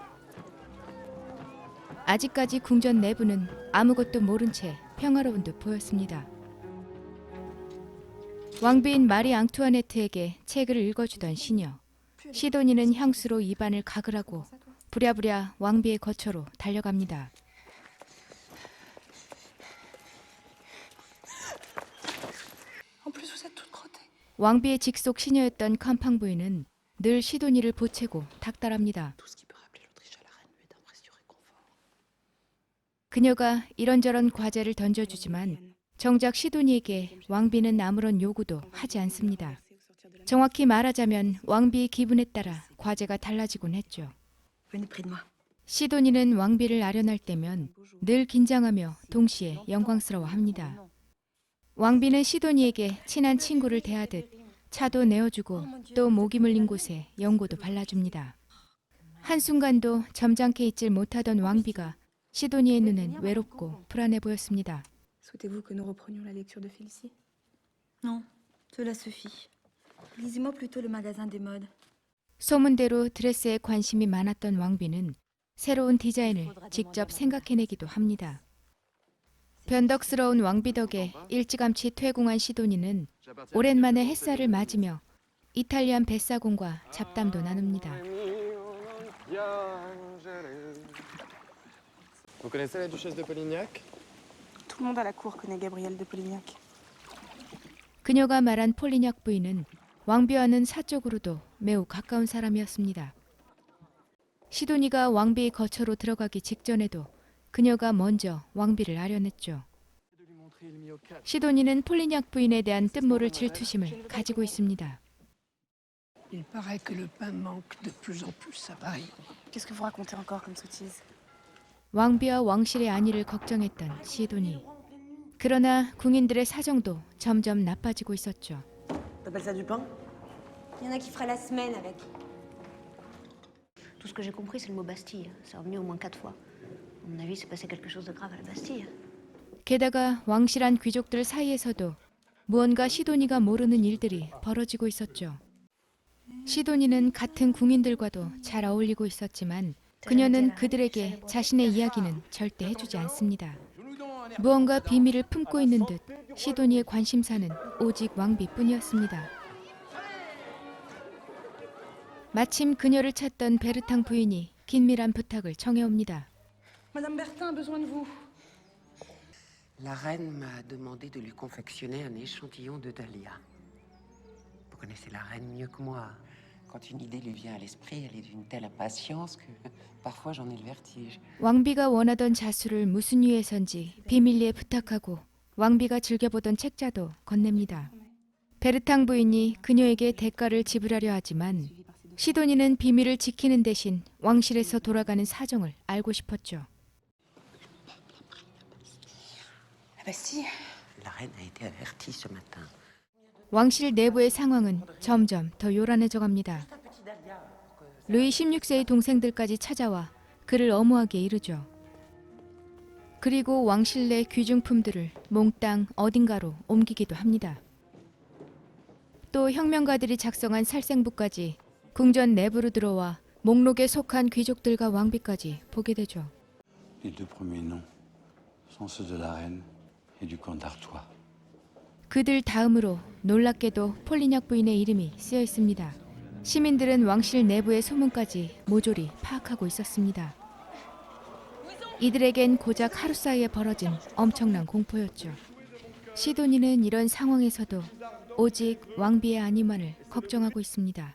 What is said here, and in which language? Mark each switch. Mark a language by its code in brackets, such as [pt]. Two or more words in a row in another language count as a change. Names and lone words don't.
[ko] 아직까지 궁전 내부는 아무것도 모른 채 평화로운 듯 보였습니다. 왕비인 마리 앙투아네트에게 책을 읽어주던 시녀. 시도니는 향수로 입안을 가글하고 부랴부랴 왕비의 거처로 달려갑니다. [fr] En plus, vous êtes toute crottée. [ko] 왕비의 직속 시녀였던 캄팡 부인은 늘 시도니를 보채고 닥달합니다. [fr] Tout ce qui peut rappeler l'Autriche à la reine lui d'impression réconfort. [ko] 그녀가 이런저런 과제를 던져주지만 정작 시도니에게 왕비는 아무런 요구도 하지 않습니다. 정확히 말하자면 왕비의 기분에 따라 과제가 달라지곤 했죠. [fr] Venez près de moi. [ko] 시도니는 왕비를 아련할 때면 늘 긴장하며 동시에 영광스러워합니다. 왕비는 시도니에게 친한 친구를 대하듯 차도 내어주고 또 모기 물린 곳에 연고도 발라줍니다. 한순간도 점잖게 있질 못하던 왕비가 시도니의 눈엔 외롭고 불안해 보였습니다. [fr] Souhaitez-vous que nous reprenions la lecture de Félicie? Non, cela suffit. Lisez-moi plutôt le magasin des modes. [ko] 소문대로 드레스에 관심이 많았던 왕비는 새로운 디자인을 직접 생각해내기도 합니다. 변덕스러운 왕비 덕에 일찌감치 퇴궁한 시도니는 오랜만에 햇살을 맞으며 이탈리안 뱃사공과 잡담도 나눕니다. [fr] Vous connaissez la duchesse de Polignac? Tout le monde à la cour connaît Gabrielle de Polignac. [ko] 그녀가 말한 폴리냐 부인은 왕비와는 사적으로도 매우 가까운 사람이었습니다. 시도니가 왕비의 거처로 들어가기 직전에도 그녀가 먼저 왕비를 아련했죠. 시도니는 폴리냐 부인에 대한 뜻모를 질투심을 가지고 있습니다. [fr] Il paraît que le pain manque de plus en plus à Paris. Qu'est-ce que vous racontez encore comme sottise? [ko] 왕비와 왕실의 안위를 걱정했던 시도니. 그러나 궁인들의 사정도 점점 나빠지고 있었죠. [fr] T'appelles ça du pain? Il y en a qui fera la semaine avec. Tout ce que j'ai compris, c'est le mot Bastille. C'est revenu au moins 4 fois. À mon avis, c'est passé quelque chose de grave à la Bastille. [ko] 게다가 왕실한 귀족들 사이에서도 무언가 시도니가 모르는 일들이 벌어지고 있었죠. 시도니는 같은 궁인들과도 잘 어울리고 있었지만 그녀는 그들에게 자신의 이야기는 절대 해주지 않습니다. 무언가 비밀을 품고 있는 듯 시도니의 관심사는 오직 왕비뿐이었습니다. 마침 그녀를 찾던 베르탕 부인이 긴밀한 부탁을 청해옵니다. [fr] Madame Bertin a besoin de vous. La reine m'a demandé de lui confectionner un échantillon de dahlia. Vous connaissez la reine mieux que moi. Quand une idée lui vient à l'esprit, elle est d'une telle impatience que parfois j'en ai le vertige. [ko] 왕비가 원하던 자수를 무슨 이유에선지 비밀리에 부탁하고 왕비가 즐겨보던 책자도 건넵니다. 베르탕 부인이 그녀에게 대가를 지불하려 하지만 시도니는 비밀을 지키는 대신 왕실에서 돌아가는 사정을 알고 싶었죠. [fr] Ah bah si. La reine a été avertie ce matin. [ko] 왕실 내부의 상황은 점점 더 요란해져 갑니다. 루이 16세의 동생들까지 찾아와 그를 엄호하게 이르죠. 그리고 왕실 내 귀중품들을 몽땅 어딘가로 옮기기도 합니다. 또 혁명가들이 작성한 살생부까지 궁전 내부로 들어와 목록에 속한 귀족들과 왕비까지 보게 되죠. [fr] Les deux premiers noms sont ceux de la reine et du comte d'Artois. [ko] 그들 다음으로 놀랍게도 폴리냐 부인의 이름이 쓰여 있습니다. 시민들은 왕실 내부의 소문까지 모조리 파악하고 있었습니다. 이들에겐 고작 하루 사이에 벌어진 엄청난 공포였죠. 시도니는 이런 상황에서도 오직 왕비의 안위만을 걱정하고 있습니다.